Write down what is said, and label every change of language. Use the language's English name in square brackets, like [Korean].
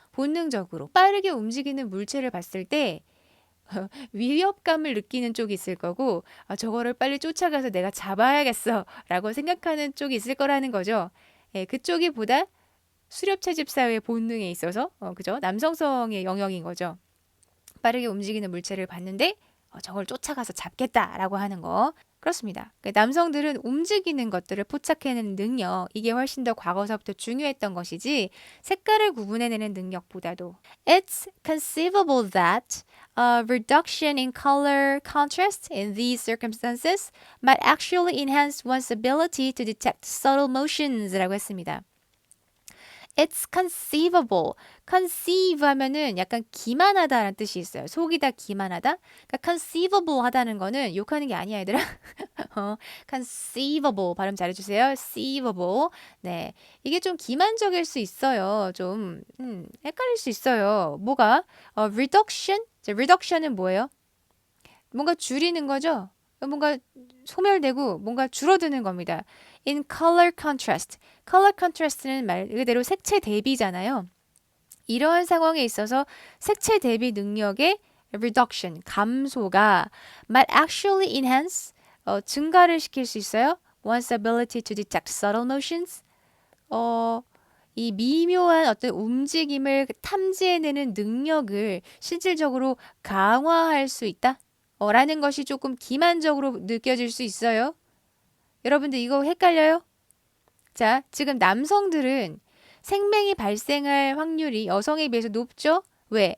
[Korean] 본능적으로 빠르게 움직이는 물체를 봤을 때 위협감을 느끼는 쪽이 있을 거고 저거를 빨리 쫓아가서 내가 잡아야겠어 라고 생각하는 쪽이 있을 거라는 거죠. 예, 그쪽이 보다 수렵 채집 사회의 본능에 있어서 그죠? 남성성의 영역인 거죠. 빠르게 움직이는 물체를 봤는데 저걸 쫓아가서 잡겠다라고 하는 거. 그렇습니다. 남성들은 움직이는 것들을 포착해내는 능력, 이게 훨씬 더 과거서부터 중요했던 것이지 색깔을 구분해내는 능력보다도 [English] It's conceivable that a reduction in color contrast in these circumstances might actually enhance one's ability to detect subtle motions [Korean] 라고 했습니다. [English] It's conceivable. [Korean] conceive 하면은 약간 기만하다라는 뜻이 있어요. 속이다, 기만하다. 그러니까 conceivable 하다는 거는 욕하는 게 아니야, 얘들아. conceivable 발음 잘해주세요. [English] conceivable. [Korean] 네, 이게 좀 기만적일 수 있어요. 좀 헷갈릴 수 있어요. 뭐가? reduction. reduction은 뭐예요? 뭔가 줄이는 거죠. 뭔가 소멸되고 뭔가 줄어드는 겁니다. [English] In color contrast. [Korean] color contrast는 말 그대로 색채 대비잖아요. 이러한 상황에 있어서 색채 대비 능력의 reduction, 감소가 [English] might actually enhance, [Korean] 증가를 시킬 수 있어요. [English] One's ability to detect subtle motions. [Korean] 이 미묘한 어떤 움직임을 탐지해내는 능력을 실질적으로 강화할 수 있다. 라는 것이 조금 기만적으로 느껴질 수 있어요. 여러분들 이거 헷갈려요? 자, 지금 남성들은 생명이 발생할 확률이 여성에 비해서 높죠? 왜?